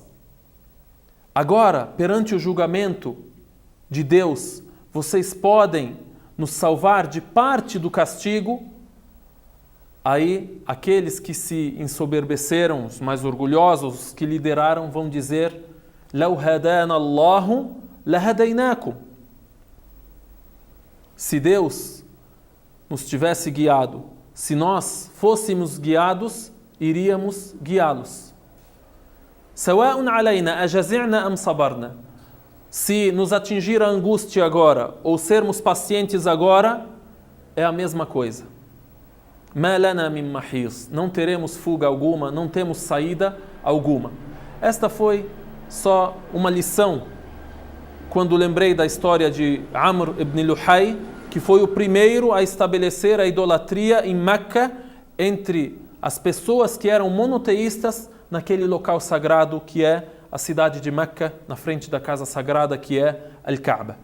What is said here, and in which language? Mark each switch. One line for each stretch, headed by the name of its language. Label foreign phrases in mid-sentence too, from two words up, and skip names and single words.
Portuguese: Agora, perante o julgamento de Deus, vocês podem nos salvar de parte do castigo? Aí aqueles que se ensoberbeceram, os mais orgulhosos, os que lideraram, vão dizer:
Arabic: لو هدانا الله لهديناكم.
Portuguese: Se Deus nos tivesse guiado, se nós fôssemos guiados, iríamos guiá-los.
Arabic: سواء علينا أجزعنا أم صبرنا.
Portuguese: Se nos atingir a angústia agora ou sermos pacientes agora, é a mesma coisa.
Arabic: ما لنا من محيص.
Portuguese: Não teremos fuga alguma, não temos saída alguma. Esta foi só uma lição quando lembrei da história de Amr ibn Luhay, que foi o primeiro a estabelecer a idolatria em Meca entre as pessoas que eram monoteístas naquele local sagrado que é a cidade de Meca, na frente da casa sagrada que é Al-Kaaba.